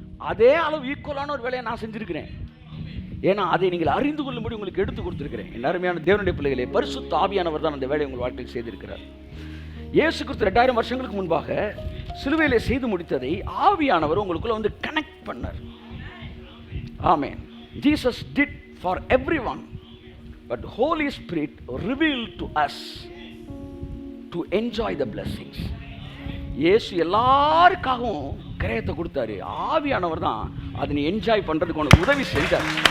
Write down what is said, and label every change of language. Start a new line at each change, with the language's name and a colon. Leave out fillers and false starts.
Tamil: அதே அளவு ஈக்குவலான ஒரு வேலையை நான் செஞ்சிருக்கிறேன். ஏன்னா அதை நீங்கள் அறிந்து கொள்ளும்படி உங்களுக்கு எடுத்து கொடுத்திருக்கிறேன். என் அருமையான தேவனுடைய பிள்ளைகளே, பரிசுத்த ஆவியானவர் தான் அந்த வேலையை உங்கள் வாழ்க்கையில் செய்திருக்கிறார். இயேசு கிறிஸ்து 2000 வருஷங்களுக்கு முன்பாக சிலுவையிலே செய்து முடித்ததை ஆவியானவர் உங்களுக்குள்ள வந்து கனெக்ட் பண்ணார். ஆமென்.
English: Jesus did for everyone, but Holy Spirit revealed to us to enjoy the blessings.
Tamil: இயேசு எல்லாருக்காகவும் கிரயத்தை கொடுத்தாரு. ஆவியானவர் தான் அதை நீ என்ஜாய் பண்றதுக்கு உனக்கு உதவி செஞ்சார்.